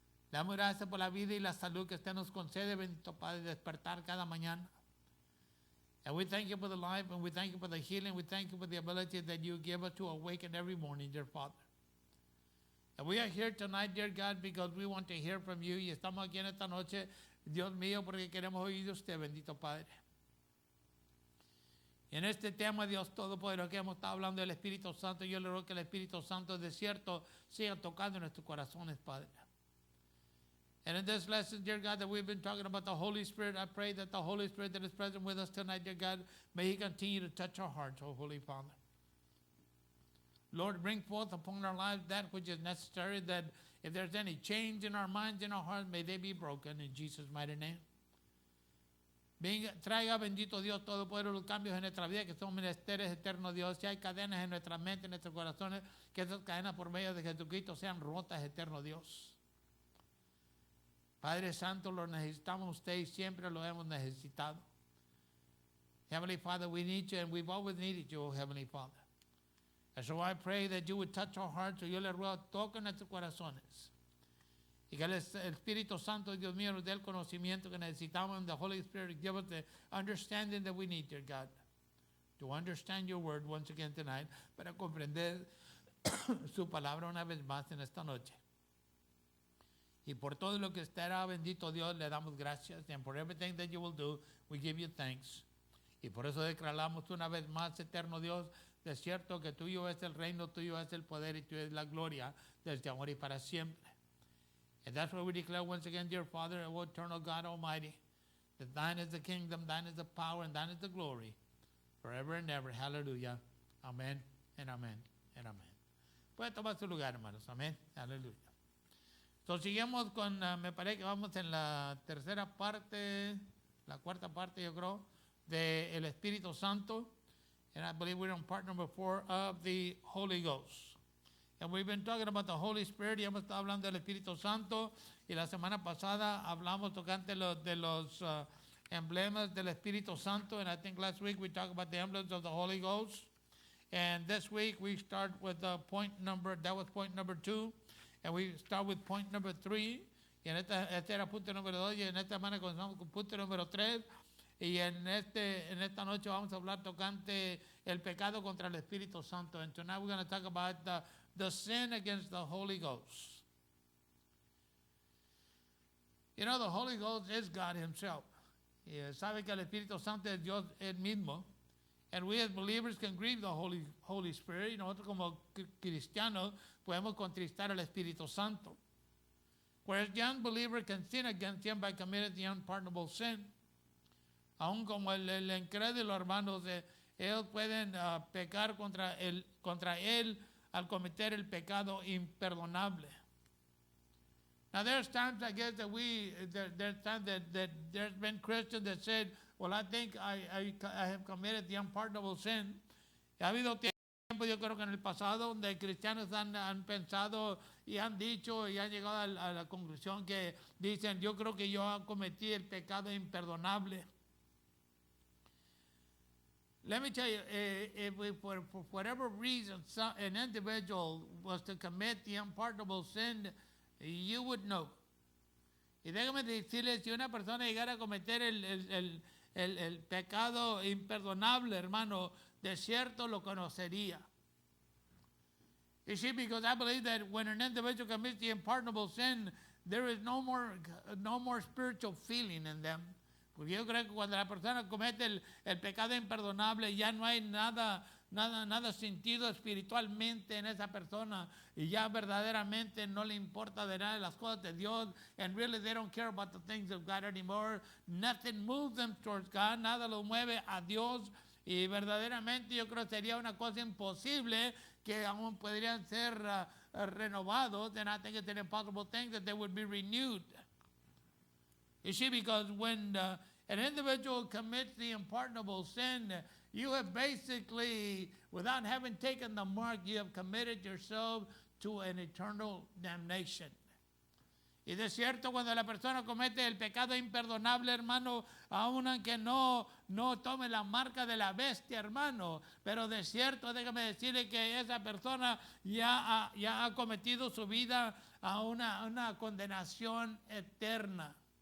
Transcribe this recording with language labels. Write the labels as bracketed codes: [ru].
[es] Le damos gracias por la vida y la salud que usted nos concede, bendito Padre, despertar cada mañana. [en] And we thank you for the life, and we thank you for the healing. We thank you for the ability that you give us to awaken every morning, dear Father. And we are here tonight, dear God, because we want to hear from you. [es] Y estamos aquí en esta noche, Dios mío, porque queremos oír de usted, bendito Padre. Y en este tema, Dios Todopoderoso, que hemos estado hablando del Espíritu Santo, yo le ruego que el Espíritu Santo de cierto siga tocando en nuestros corazones, Padre. [en] And in this lesson, dear God, that we've been talking about the Holy Spirit, I pray that the Holy Spirit that is present with us tonight, dear God, may He continue to touch our hearts, oh Holy Father. Lord, bring forth upon our lives that which is necessary, that if there's any change in our minds, in our hearts, may they be broken in Jesus' mighty name. [es] Traiga, bendito Dios, todopoderoso, los cambios en nuestra vida, que son menesteres eternos, Dios. Si hay cadenas en nuestra mente, en nuestros corazones, que esas cadenas por medio de Jesucristo sean rotas, eterno Dios. Padre Santo, lo necesitamos usted y siempre lo hemos necesitado. [en] Heavenly Father, we need you, and we've always needed you, oh Heavenly Father. And so I pray that you would touch our hearts, [es] y yo le ruego, toque nuestros corazones. Y que el Espíritu Santo, Dios mío, nos dé el conocimiento que necesitamos, [en] and the Holy Spirit give us the understanding that we need, dear God, to understand your word once again tonight, [es] para comprender su palabra una vez más en esta noche. Y por todo lo que usted hará, bendito Dios, le damos gracias. [en] And for everything that you will do, we give you thanks. [es] Y por eso declaramos una vez más, eterno Dios, de cierto que tuyo es el reino, tuyo es el poder y tuyo es la gloria desde ahora y para siempre. [en] And that's what we declare once again, dear Father, O eternal God Almighty, that thine is the kingdom, thine is the power, and thine is the glory, forever and ever. Hallelujah. Amén, and amén, and amén. [es] Puede tomar su lugar, hermanos. Amén. Aleluya. Entonces, seguimos con, me parece que vamos en la tercera parte, la cuarta parte, yo creo, del Espíritu Santo. [en] And I believe we're on part number 4 of the Holy Ghost. And we've been talking about the Holy Spirit, [es] y hemos estado hablando del Espíritu Santo, [en] y la semana pasada hablamos tocante de los emblemas del Espíritu Santo, and I think last week we talked about the emblems of the Holy Ghost. And this week we start with point number 2, and we start with point number 3, [es] y este era punto número 2, y en esta semana comenzamos con punto número 3, y en esta noche vamos a hablar tocante el pecado contra el Espíritu Santo. [en] And tonight we're going to talk about the sin against the Holy Ghost. You know, the Holy Ghost is God Himself. [es] Y sabe que el Espíritu Santo es Dios Él mismo. [en] And we as believers can grieve the Holy Spirit. [es] Y nosotros como cristianos podemos contristar al Espíritu Santo. [en] Whereas the unbeliever can sin against him by committing the unpardonable sin. [es] Aún como el incrédulo, hermanos, ellos pueden pecar contra él al cometer el pecado imperdonable. [en] Now there's times, I guess, there's times that there's been Christians that said, well, I think I have committed the unpardonable sin. [es] Ha habido tiempo, yo creo que en el pasado, donde cristianos han pensado y han dicho y han llegado a la conclusión que dicen, yo creo que yo cometí el pecado imperdonable. [en] Let me tell you, if for whatever reason an individual was to commit the unpardonable sin, you would know. [es] Y déjame decirles, si una persona llegara a cometer el pecado imperdonable, hermano, de cierto lo conocería. [en] You see, because I believe that when an individual commits the unpardonable sin, there is no more spiritual feeling in them. [es] Porque yo creo que cuando la persona comete el pecado imperdonable, ya no hay nada sentido espiritualmente en esa persona, y ya verdaderamente no le importa de nada las cosas de Dios, [en] and really they don't care about the things of God anymore. Nothing moves them towards God, [es] nada los mueve a Dios, y verdaderamente yo creo que sería una cosa imposible que aún podrían ser renovados, [en] and I think it's an impossible thing that they would be renewed. You see, because when an individual commits the unpardonable sin, you have basically, without having taken the mark, you have committed yourself to an eternal damnation. [es] Y de cierto, cuando la persona comete el pecado imperdonable, hermano, aun aunque no tome la marca de la bestia, hermano, pero de cierto, déjame decirle que esa persona ya ha cometido su vida a una condenación eterna.